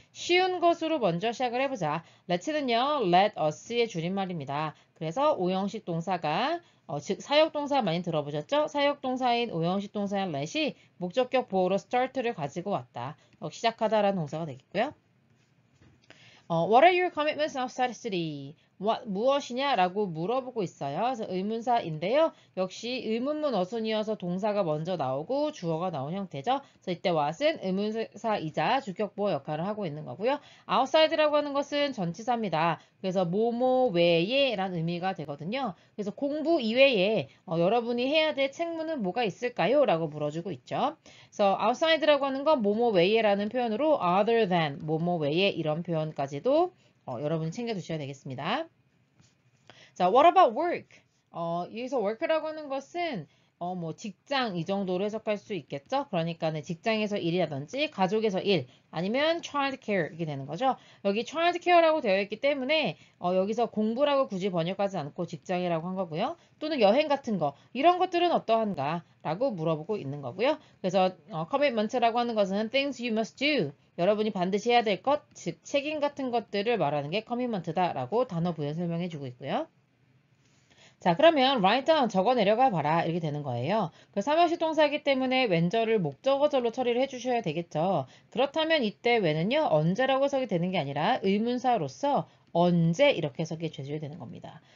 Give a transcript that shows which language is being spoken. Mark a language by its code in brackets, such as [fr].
[ko] 쉬운 것으로 먼저 시작을 해보자. let's는요. let us의 줄임말입니다. 그래서 오형식 동사가 즉 사역동사 많이 들어보셨죠? 사역동사인 오형식 동사인 let이 목적격 보호로 start를 가지고 왔다. 시작하다라는 동사가 되겠고요. [en] What are your commitments outside study? [ko] 무엇이냐라고 물어보고 있어요. 그래서 의문사인데요. 역시 의문문 어순이어서 동사가 먼저 나오고 주어가 나온 형태죠. 그래서 이때 what은 의문사이자 주격보호 역할을 하고 있는 거고요. outside라고 하는 것은 전치사입니다. 그래서 뭐뭐 외에 라는 의미가 되거든요. 그래서 공부 이외에 여러분이 해야 될 책무는 뭐가 있을까요? 라고 물어주고 있죠. 그래서 outside라고 하는 건 뭐뭐 외에라는 표현으로 [en] other than [ko] 뭐뭐 외에 이런 표현까지도 여러분이 챙겨두셔야 되겠습니다. 자, [en] what about work? [ko] 여기서 work라고 하는 것은 뭐 직장 이 정도로 해석할 수 있겠죠? 그러니까는 직장에서 일이라든지 가족에서 일 아니면 child care 이게 되는 거죠. 여기 child care라고 되어 있기 때문에 여기서 공부라고 굳이 번역하지 않고 직장이라고 한 거고요. 또는 여행 같은 거 이런 것들은 어떠한가? 라고 물어보고 있는 거고요. 그래서 commitment라고 하는 것은 [en] things you must do. [ko] 여러분이 반드시 해야 될 것, 즉 책임 같은 것들을 말하는 게 commitment다라고 단어 부여 설명해 주고 있고요. 자, 그러면 [en] write down [ko] 적어 내려가 봐라 이렇게 되는 거예요. 그 3형식 동사이기 때문에 when절을 목적어절로 처리를 해주셔야 되겠죠. 그렇다면 이때 when은요 언제라고 해석이 되는 게 아니라 의문사로서 언제 이렇게 해석이 돼줘야 되는 겁니다.